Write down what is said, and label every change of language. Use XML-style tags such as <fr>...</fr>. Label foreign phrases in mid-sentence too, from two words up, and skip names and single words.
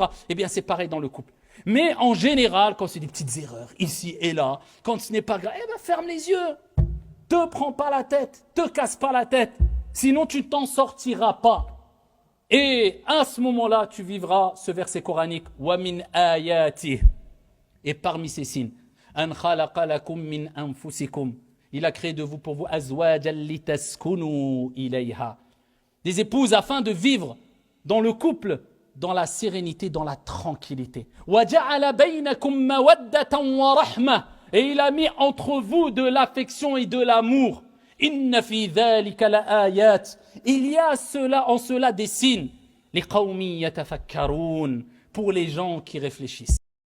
<fr>Eh bien, c'est pareil dans le couple. Mais en général, quand c'est des petites erreurs, ici et là, quand ce n'est pas grave, eh bien, ferme les yeux. Te prends pas la tête, te casse pas la tête, sinon tu t'en sortiras pas. Et à ce moment-là, tu vivras ce verset coranique</fr> <ar>ومن آياته.</ar> <fr>Et parmi ces signes,</fr> <ar>أن خلق لكم من أنفسكم.</ar> <fr>Il a créé de vous pour vous</fr> <ar>أزواجا لتسكنوا إليها.</ar> <fr>Des épouses afin de vivre dans le couple dans la sérénité, dans la tranquillité.</fr> <ar>وجعل بينكم مودة ورحمة.</ar> <fr>Et il a mis entre vous de l'affection et de l'amour.</fr> <ar>إن في ذلك لآيات.</ar> <fr>Il y a en cela des signes.</fr> <ar>لقوم يتفكرون.</ar> <fr>Pour les gens qui réfléchissent.</fr>